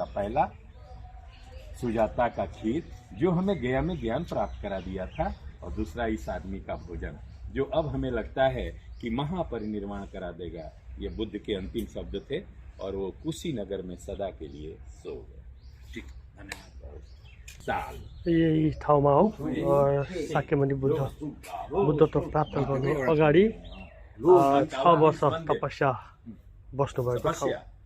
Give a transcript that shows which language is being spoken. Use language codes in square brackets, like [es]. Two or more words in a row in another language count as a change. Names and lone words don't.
[hi] पहला सुजाता का खीर जो हमें गया में ज्ञान प्राप्त करा दिया था, और दूसरा इस आदमी का भोजन जो अब हमें लगता है कि महापरिनिर्वाण करा देगा। ये बुद्ध के अंतिम शब्द थे और वो कुशीनगर में सदा के लिए सो गए। ठीक, धन्यवाद। [ne] यही ठाउँमा हो शाक्यमुनि बुद्धत्व प्राप्त गर्नु अगाडि 6 वर्ष तपस्या बस्नुभएको ठाउँ।